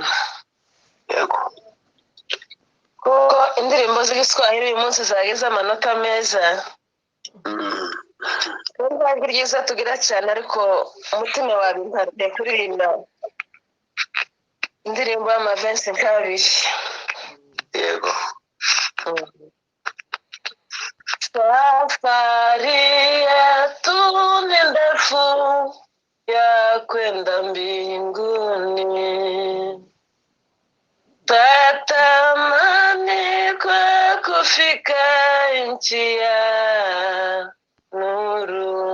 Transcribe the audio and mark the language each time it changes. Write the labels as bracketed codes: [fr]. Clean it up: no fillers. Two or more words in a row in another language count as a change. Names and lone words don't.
[rw] Yego kuko indirimbo z'igiswahili uyu munsi zagize amanota meza, n'ijwi ryiza tugira cyane, ariko umutima wabintatiye kuririmba indirimbo y'amavensi nk'abiri. [sw] Yego safari yetu ni ndefu ya kwenda mbinguni, tatamani kwa kufika nchi ya nuru.